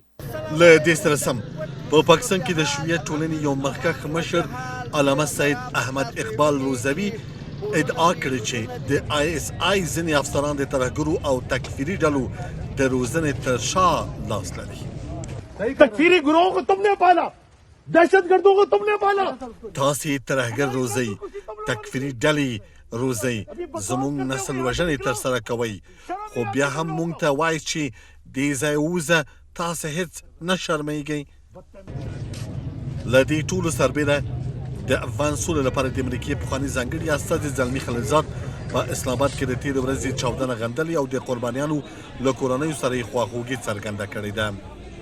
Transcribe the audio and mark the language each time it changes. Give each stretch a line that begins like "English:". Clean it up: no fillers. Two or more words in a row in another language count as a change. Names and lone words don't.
Pashto: له دې سره سم په پاکستان کې د شیعه ټولنې یو مخکښ مشر علامه سید احمد اقبال روزوي ادعا کړې چې د ISI ځینې افسران د ترهګرو او تکفیري ډلو د روزنې تر شا لاس لري.
Urdu: تکفیری گروہوں کو تم نے پالا، دہشت گردوں کو تم نے پالا.
Pashto: تاسې ترهګر روزئ، تکفیري ډلې روزئ، زموږ نسل وژنې ترسره کوئ، خو بیا هم موږ ته وایي چې دې ځای ووځه، تاسې هېڅ نه شرمېږئ. له دې ټولو سربېره د افغان سولې لپاره د امریکې پخواني ځانګړي استازي زلمي خلیلزاد په اسلام آباد کې د تېرې ورځې چاودنه غندلې او د قربانیانو له کورنیو سره یې خواخوږي څرګنده کړې ده.